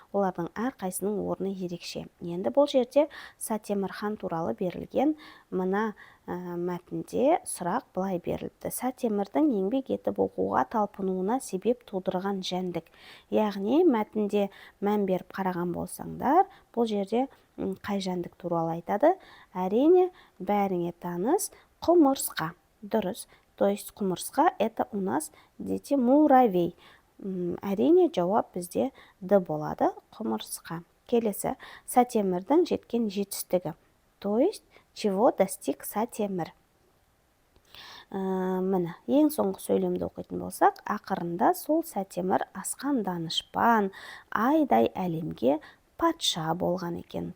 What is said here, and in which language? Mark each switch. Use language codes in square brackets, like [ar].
[kk] Олардың әрқайсының орны ерекше. Енді бұл жерде Сәтемір хан туралы берілген мына мәтінде сұрақ былай берілді. Сәтемірдің еңбек етіп оқуға талпынуына себеп тудырған жәндік. Яғни мәтінде мән беріп қараған болсаңдар, бұл жерде қай жәндік туралы айтады? Әрине, бәріңе таныс құмырсқа. Дұрыс. [ru] То есть құмырсқа это у нас, дети, муравей. [kk] Әрине, жауап бізде Д болады, құмырсқа. Келесі, Сәтемірдің жеткен жетістігі. [ru] То есть, чего достиг [kk] Сәтемір? Ең соңғы сөйлемді оқитын болсақ, ақырында сол Сәтемір асқан данышпан, айдай әлемге патша болған екен.